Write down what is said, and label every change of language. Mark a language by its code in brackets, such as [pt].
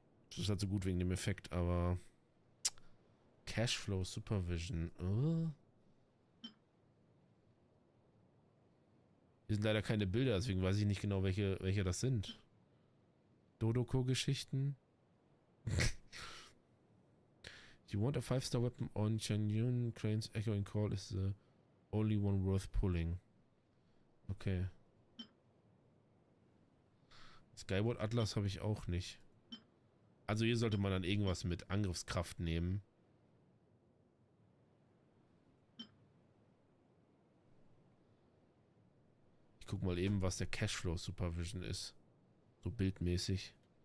[de] Das ist halt so gut wegen dem Effekt, aber Cashflow Supervision. Hier sind leider keine Bilder, deswegen weiß ich nicht genau, welche das sind. Dodoko-Geschichten. [en] You want a 5-star weapon on Xianyun, Crane's Echoing Call is the only one worth pulling. Okay. [de] Skyward Atlas habe ich auch nicht. Also hier sollte man dann irgendwas mit Angriffskraft nehmen. Ich guck mal eben, was der Cashflow Supervision ist. So bildmäßig.